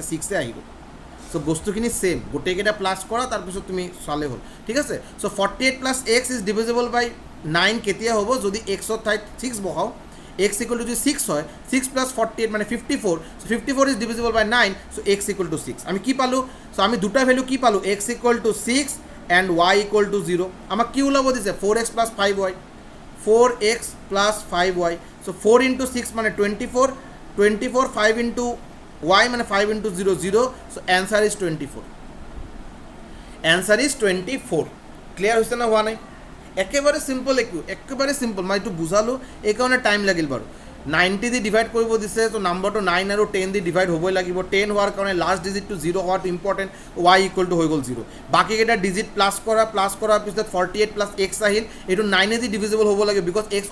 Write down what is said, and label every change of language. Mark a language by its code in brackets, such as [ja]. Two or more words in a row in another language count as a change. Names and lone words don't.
[as] 6 আহি গ'ল চ' বস্তুখিনি ছেইম গোটেইকেইটা প্লাছ কৰা তাৰপিছত তুমি চালে হ'ল ঠিক আছে চ' [en] 48 plus x is divisible by 9 [as] কেতিয়া হ'ব যদি এক্সৰ ঠাইত 6 বহাওঁ [en] x equal to [as] যদি 6 হয় [en] 6 plus 48 [as] মানে 54 চ' [en] 54 is divisible by 9 [as] চ' [en] x equal to 6 [as] আমি কি পালোঁ চ' আমি দুটা ভেলু কি পালোঁ [en] x equal to 6 and y equal to 0 [as] আমাক কি ওলাব দিছে [en] 4x plus 5y 4x plus 5y so 4 into 6 [as] মানে 24 24 [en] 5 into y [as] মানে [en] 5 into 0 0 so answer is 24 answer is 24 [as] clear হৈছে না হোৱা নাই একেবাৰে সিম্পল একেবাৰে সিম্পল মই এইটো বুজালোঁ এইকাৰণে টাইম লাগিল বাৰু 90 দি ডিভাইড কৰিব দিছে তো নাম্বাৰটো 9 আৰু 10 দি ডিভাইড হ'বই লাগিব 10 হোৱাৰ কাৰণে [en] last digit [as] 0 হোৱাটো ইম্পৰ্টেণ্ট [en] y equal to [as] হৈ গ'ল 0 বাকীকেইটা ডিজিট প্লাছ কৰাৰ পিছত [en] 48 plus x [as] আহিল এইটো 9 দি ডিভিজিবল হ'ব লাগে [en] because x